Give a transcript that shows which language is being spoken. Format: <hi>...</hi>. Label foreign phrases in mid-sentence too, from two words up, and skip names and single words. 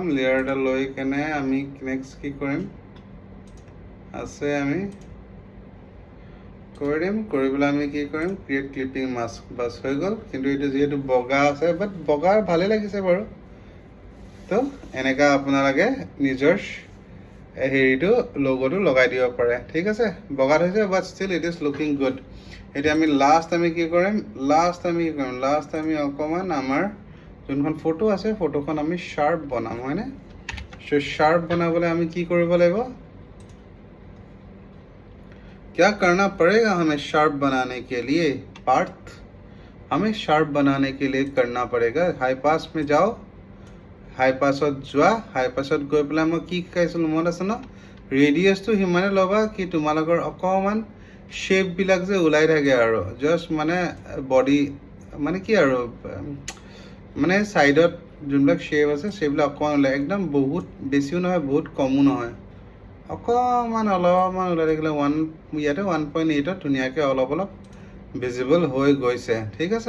<as>লেয়াৰ এটা লৈ কেনে আমি নেক্সট কি কৰিম আছে, আমি কৰি দিম। কৰি পেলাই আমি কি কৰিম,</as> <en>create clipping mask,</en> <as>বাছ হৈ গ'ল। কিন্তু এইটো যিহেতু বগা আছে, বাট বগা ভালেই লাগিছে বাৰু। তো এনেকুৱা আপোনালোকে নিজৰ হেৰিটো লগোটো লগাই দিব পাৰে, ঠিক আছে।</as> <en>বগাত হৈছে, but still it is looking good.</en> <as>এতিয়া আমি লাষ্ট আমি অকণমান আমাৰ যোনখন ফটো আছে, ফটোখন আমি শ্বাৰ্প বনাম, হয়নে? চ' শ্বাৰ্প বনাবলৈ আমি কি কৰিব লাগিব,</as> <hi>क्या करना पड़ेगा हमें शार्प बनाने के लिए, पार्थ हमें शार्प बनाने के लिए करना पड़ेगा। हाई पास में जाओ,</hi> <as>हाई पासत যোৱা, হাই পাছত গৈ পেলাই মই কি শিকাইছিলোঁ মনত আছে ন, ৰেডিয়াছটো সিমানে ল'বা কি তোমালোকৰ অকণমান শ্বেপবিলাক যে ওলাই থাকে, আৰু জাষ্ট মানে বডি মানে কি আৰু মানে ছাইডত যোনবিলাক শ্বেপ আছে সেইবিলাক অকণমান ওলাই, একদম বহুত বেছিও নহয়, বহুত কমো নহয়, অলপমান ওলাই থাকিলে ইয়াতে 1.8ত ধুনীয়াকৈ অলপ ভিজিবল হৈ গৈছে, ঠিক আছে।</as>